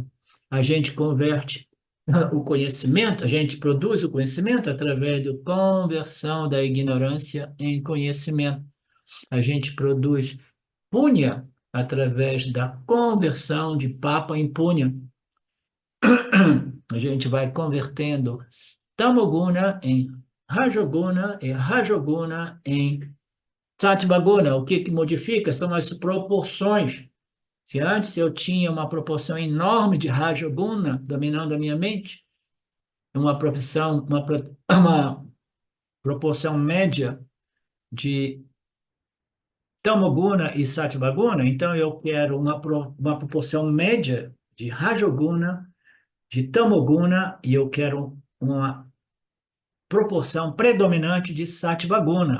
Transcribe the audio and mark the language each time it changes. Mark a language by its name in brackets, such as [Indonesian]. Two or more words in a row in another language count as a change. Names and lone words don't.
[Portuguese] A gente converte o conhecimento, a gente produz o conhecimento através da conversão da ignorância em conhecimento. A gente produz punya através da conversão de papa em punya. A gente vai convertendo tamoguna em rajoguna e rajoguna em satvaguna. O que modifica são as proporções. Se antes eu tinha uma proporção enorme de rajoguna dominando a minha mente, uma proporção média de tamoguna e satvaguna, então eu quero uma proporção média de rajoguna, de tamoguna, e eu quero uma proporção predominante de satvaguna.